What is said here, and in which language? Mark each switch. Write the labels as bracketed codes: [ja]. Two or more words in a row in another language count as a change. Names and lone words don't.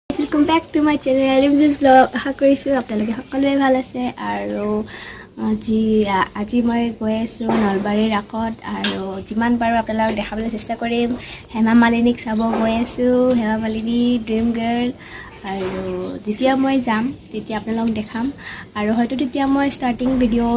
[en] welcome back to my channel Limjis blog [as] आशा কৰিছোঁ আপোনালোকে সকলোৱে ভাল আছে আৰু আজি মই গৈ আছোঁ নলবাৰীৰ ৰাকত আৰু যিমান পাৰোঁ আপোনালোকক দেখাবলৈ চেষ্টা কৰিম হেমা মালিনীক চাব গৈ আছোঁ হেমা মালিনী ড্ৰিম গাৰ্ল আৰু যেতিয়া মই যাম তেতিয়া আপোনালোকক দেখাম আৰু হয়তো তেতিয়া মই [en] starting video'